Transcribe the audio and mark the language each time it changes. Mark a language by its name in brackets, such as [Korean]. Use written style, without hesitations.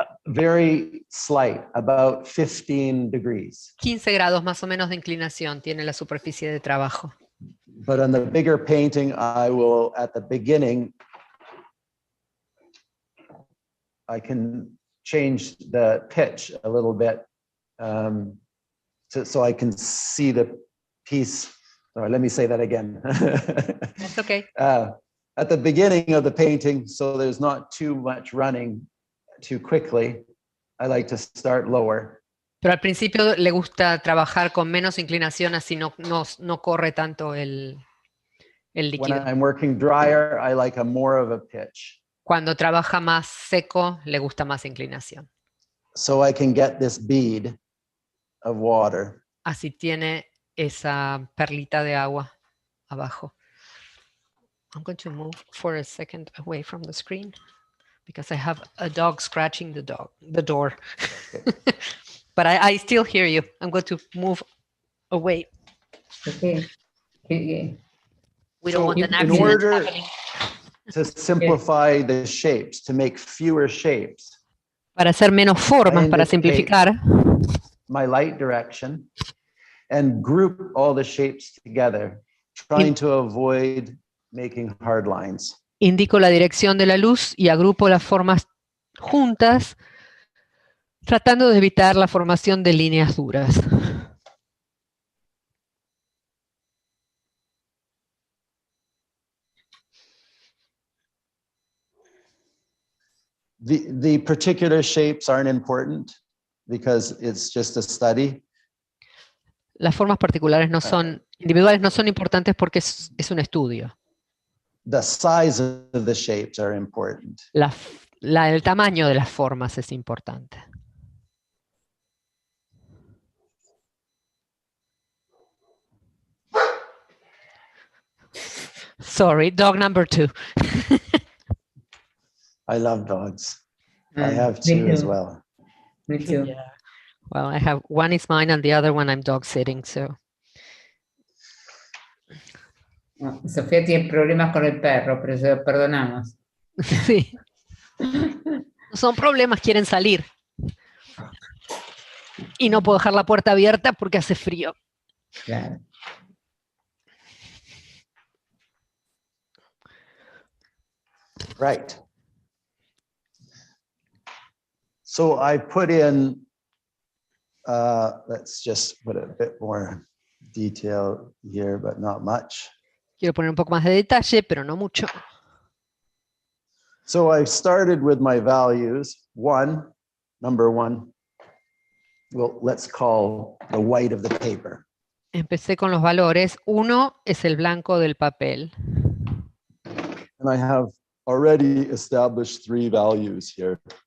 [English] very slight, about 15 degrees. [Spanish] 15 grados más o menos de inclinación tiene la superficie de trabajo. [English] But on the bigger painting, I will, at the beginning, I can change the pitch a little bit so I can see the piece. Or let me say that again. That's okay. At the beginning of the painting, so there's not too much running too quickly, I like to start lower. [Spanish] Pero al principio le gusta trabajar con menos inclinación, así no corre tanto el [English] When [Spanish] líquido. [English] I'm working drier, I like more of a pitch. [Spanish] Cuando trabaja más seco, le gusta más inclinación. [English] So I can get this bead of water. [Spanish] Así tiene esa perlita de agua abajo. [English] I'm going to move for a second away from the screen because I have a dog scratching the door. Okay. But I still hear you. I'm going to move away. Okay. We don't want an In accident order happening. to simplify the shapes, to make fewer shapes, [Spanish] Para hacer menos formas, para simplificar, [English] my light direction and group all the shapes together, trying to avoid making hard lines. [Spanish] indico la dirección de la luz y agrupo las formas juntas, tratando de evitar la formación de líneas duras. [English] The particular shapes aren't important because it's just a study. [Spanish] Las formas particulares no son, individuales no son importantes porque es un estudio. [English] The size of the shapes are important. [Spanish] El tamaño de las formas es importante. [English] Sorry, dog number 2. I love dogs. I have two as too. well. Me too. Yeah. Well, I have one is mine and the other one I'm dog sitting, so. [Spanish] Sofía tiene problemas con el perro, pero se lo perdonamos. Sí. No son problemas, quieren salir. Y no puedo dejar la puerta abierta porque hace frío. Claro. [English] Right. So I put in, let's just put a bit more detail here, but not much. [Spanish] Quiero poner un poco más de detalle, pero no mucho. [English] So I started with my values. Number one, well, let's call the white of the paper. [Spanish] Empecé con los valores. 1 es el blanco del papel. [English] And I have already established 3 values here.